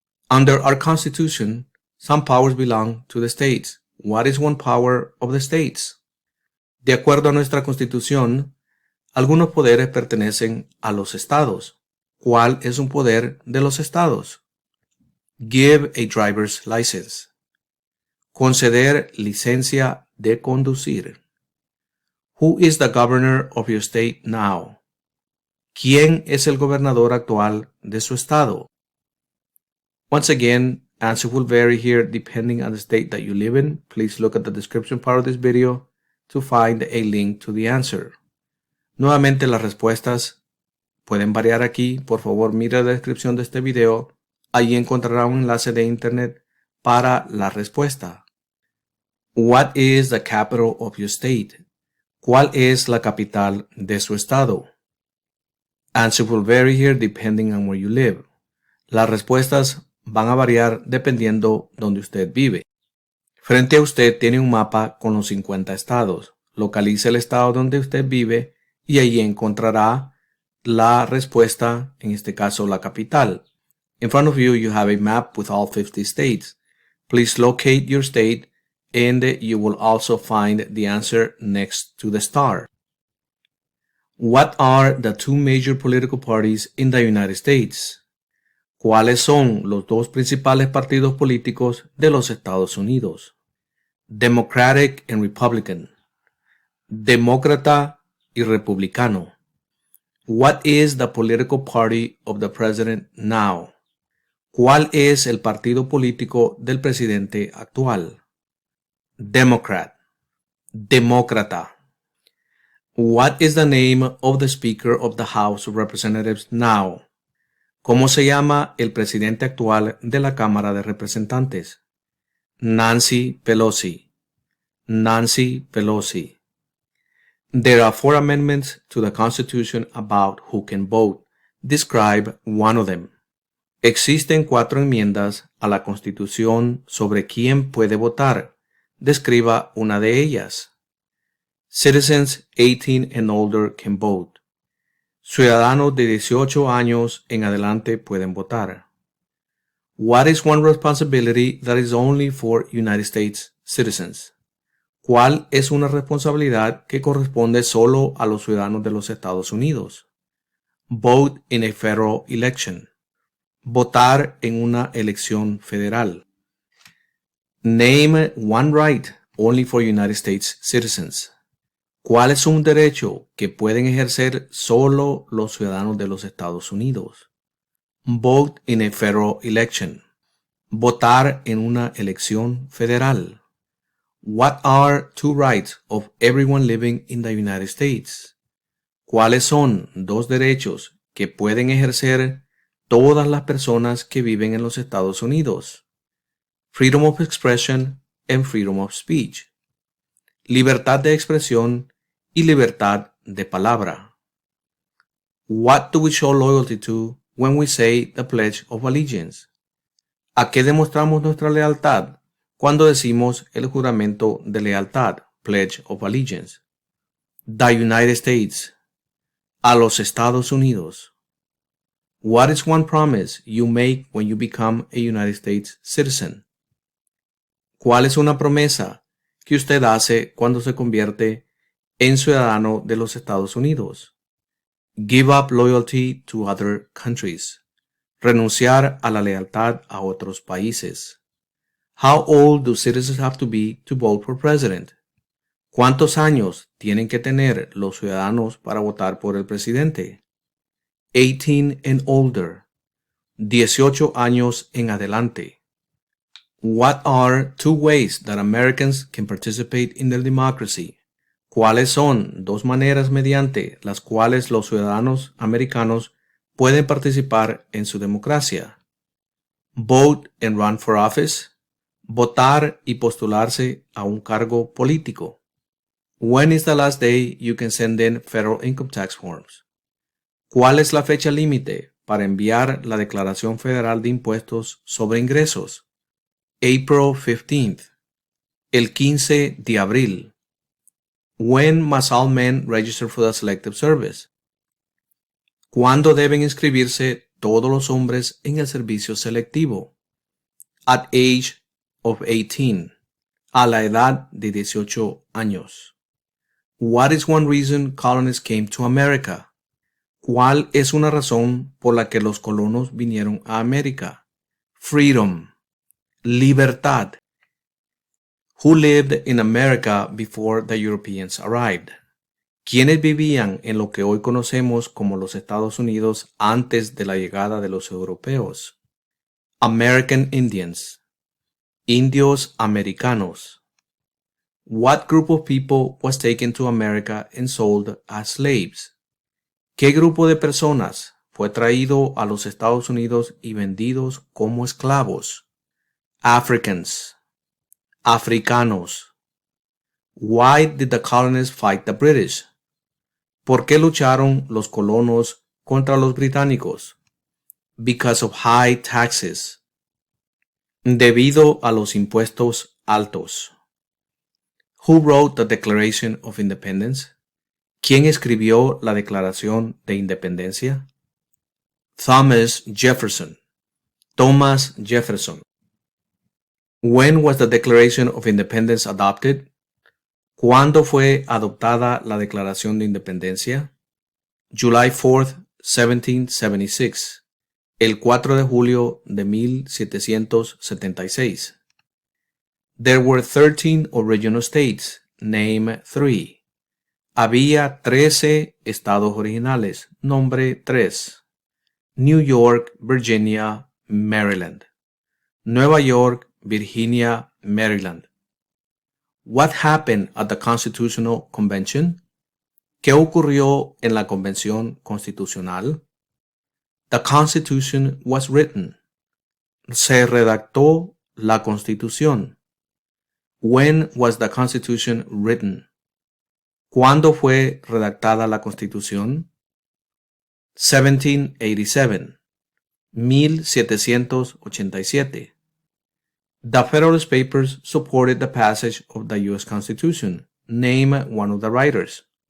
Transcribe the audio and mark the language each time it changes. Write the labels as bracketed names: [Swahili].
[English] Under our Constitution, some powers belong to the states. What is one power of the states? [Spanish] De acuerdo a nuestra Constitución, algunos poderes pertenecen a los estados. ¿Cuál es un poder de los estados? [English] Give a driver's license. [Spanish] Conceder licencia de conducir. [English] Who is the governor of your state now? [Spanish] ¿Quién es el gobernador actual de su estado? [English] Once again, answer will vary here depending on the state that you live in. Please look at the description part of this video to find a link to the answer. [Spanish] Nuevamente las respuestas pueden variar aquí. Por favor, mire la descripción de este video. Allí encontrará un enlace de internet para la respuesta. [English] What is the capital of your state? [Spanish] ¿Cuál es la capital de su estado? [English] Answer will vary here depending on where you live. [Spanish] Las respuestas van a variar dependiendo donde usted vive. Frente a usted tiene un mapa con los 50 estados. Localice el estado donde usted vive y allí encontrará la respuesta, en este caso la capital. [English] In front of you, you have a map with all 50 states. Please locate your state and you will also find the answer next to the star. What are the two major political parties in the United States? [Spanish] ¿Cuáles son los dos principales partidos políticos de los Estados Unidos? [English] Democratic and Republican. [Spanish] Demócrata y republicano. [English] What is the political party of the president now? [Spanish] ¿Cuál es el partido político del presidente actual? Democrat. Demócrata. [English] What is the name of the Speaker of the House of Representatives now? [Spanish] ¿Cómo se llama el presidente actual de la Cámara de Representantes? Nancy Pelosi. Nancy Pelosi. [English] There are 4 amendments to the Constitution about who can vote. Describe one of them. [Spanish] Existen 4 enmiendas a la Constitución sobre quién puede votar. Describa una de ellas. [English] Citizens 18 and older can vote. [Spanish] Ciudadanos de 18 años en adelante pueden votar. [English] What is one responsibility that is only for United States citizens? [Spanish] ¿Cuál es una responsabilidad que corresponde solo a los ciudadanos de los Estados Unidos? [English] Vote in a federal election. [Spanish] Votar en una elección federal. [English] Name one right only for United States citizens. [Spanish] ¿Cuál es un derecho que pueden ejercer solo los ciudadanos de los Estados Unidos? [English] Vote in a federal election. [Spanish] Votar en una elección federal. [English] What are 2 rights of everyone living in the United States? [Spanish] ¿Cuáles son 2 derechos que pueden ejercer todas las personas que viven en los Estados Unidos? [English] Freedom of expression and freedom of speech. [Spanish] Libertad de expresión y libertad de palabra. [English] What do we show loyalty to when we say the Pledge of Allegiance? [Spanish] ¿A qué demostramos nuestra lealtad cuando decimos el juramento de lealtad, Pledge of Allegiance? [English] The United States. [Spanish] A los Estados Unidos. [English] What is one promise you make when you become a United States citizen? [Spanish] ¿Cuál es una promesa que usted hace cuando se convierte en ciudadano de los Estados Unidos? [English] Give up loyalty to other countries. [Spanish] Renunciar a la lealtad a otros países. [English] How old do citizens have to be to vote for president? [Spanish] ¿Cuántos años tienen que tener los ciudadanos para votar por el presidente? [English] 18 and older. [Spanish] 18 años en adelante. [English] What are two ways that Americans can participate in their democracy? [Spanish] ¿Cuáles son dos maneras mediante las cuales los ciudadanos americanos pueden participar en su democracia? [English] Vote and run for office. [Spanish] Votar y postularse a un cargo político. [English] When is the last day you can send in federal income tax forms? [Spanish] ¿Cuál es la fecha límite para enviar la declaración federal de impuestos sobre ingresos? [English] April 15th. [Spanish] El 15 de abril. [English] When must all men register for the Selective Service? [Spanish] ¿Cuándo deben inscribirse todos los hombres en el servicio selectivo? [English] At age of 18. [Spanish] A la edad de 18 años. [English] What is one reason colonists came to America? [Spanish] ¿Cuál es una razón por la que los colonos vinieron a América? Freedom. Libertad. [English] Who lived in America before the Europeans arrived? [Spanish] ¿Quiénes vivían en lo que hoy conocemos como los Estados Unidos antes de la llegada de los europeos? [English] American Indians. [Spanish] Indios americanos. [English] What group of people was taken to America and sold as slaves? [Spanish] ¿Qué grupo de personas fue traído a los Estados Unidos y vendidos como esclavos? Africans. Africanos. [English] Why did the colonists fight the British? [Spanish] ¿Por qué lucharon los colonos contra los británicos? [English] Because of high taxes. [Spanish] Debido a los impuestos altos. [English] Who wrote the Declaration of Independence? [Spanish] ¿Quién escribió la Declaración de Independencia? Thomas Jefferson. Thomas Jefferson. [English] When was the Declaration of Independence adopted? [Spanish] ¿Cuándo fue adoptada la Declaración de Independencia? [English] July 4th, 1776. [Spanish] El 4 de julio de 1776. [English] There were 13 original states. Name 3. [Spanish] Había 13 estados originales. Nombre 3. New York, Virginia, Maryland. Nueva York, Virginia, Maryland. [English] What happened at the Constitutional Convention? [Spanish] ¿Qué ocurrió en la Convención Constitucional? [English] The Constitution was written. [Spanish] Se redactó la Constitución. [English] When was the Constitution written? [Spanish] ¿Cuándo fue redactada la Constitución? 1787. 1787. [English] The Federalist Papers supported the passage of the U.S. Constitution. Name one of the writers.